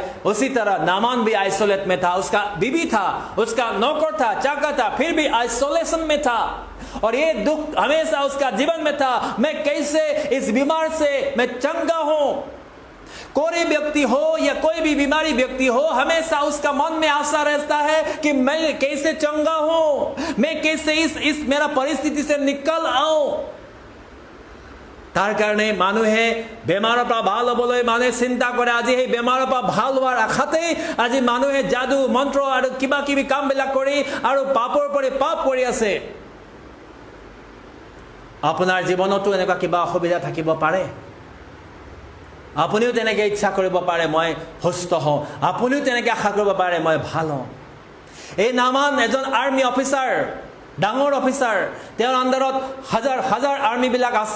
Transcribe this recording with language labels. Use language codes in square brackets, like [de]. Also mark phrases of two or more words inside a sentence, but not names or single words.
[hi] उसी तरह नामान भी आइसोलेट में था उसका बीबी था उसका नौकर था चाकर था फिर भी आइसोलेशन में था और ये दुख हमेशा उसका जीवन में था मैं कैसे इस बीमार से मैं चंगा हूं कोई व्यक्ति हो या कोई भी बीमारी व्यक्ति हो हमेशा उसका मन में आशा रहता है कि मैं कैसे चंगा हूं मैं कैसे इस मेरा परिस्थिति से निकल आऊं [as] তাৰ কাৰণে মানুহে বেমাৰৰ পৰা ভাল হ'বলৈ মানে চিন্তা কৰে আজি এই বেমাৰৰ পৰা ভাল হোৱাৰ আশাতে আজি মানুহে জাদু মন্ত্ৰ আৰু কিবা কিবি কামবিলাক কৰি আৰু পাপৰ পৰা পাপ কৰি আছে আপোনাৰ জীৱনতো এনেকুৱা কিবা অসুবিধা থাকিব পাৰে আপুনিও তেনেকৈ ইচ্ছা কৰিব পাৰে মই সুস্থ হওঁ আপুনিও তেনেকৈ আশা কৰিব পাৰে মই ভাল হওঁ এই নামান এজন [en] army officer [as] ডাঙৰ অফিচাৰ তেওঁৰ আণ্ডাৰত হাজাৰ হাজাৰ আৰ্মিবিলাক আছে